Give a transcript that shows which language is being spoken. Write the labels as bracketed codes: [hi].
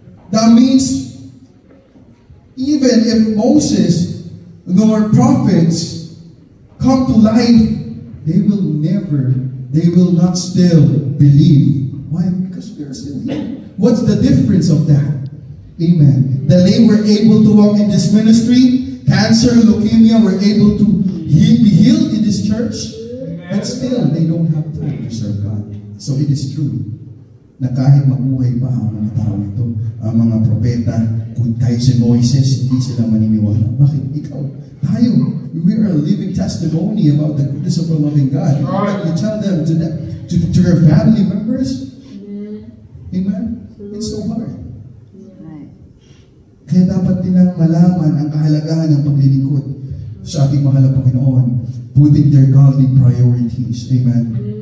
[en] That means even if Moses nor prophets come to life, they will not still believe. Why? Because we are still here. What's the difference of that? Amen. The lame were able to walk in this ministry. Cancer, leukemia were able to be healed in this church. But still, they don't have time to serve God. [tl] So it is true na kahit mabuhay pa ang mga tao ito, ang mga propeta, kahit si Moises, hindi sila maniniwala. Bakit? Ikaw, tayo, [en] we are a living testimony about the goodness of a loving God. You tell them to your family members. Amen? It's so hard. [tl] Kaya dapat nilang malaman ang kahalagahan ng paglilingkod sa ating mahal na Panginoon, [en] putting their godly priorities. [tl] Amen?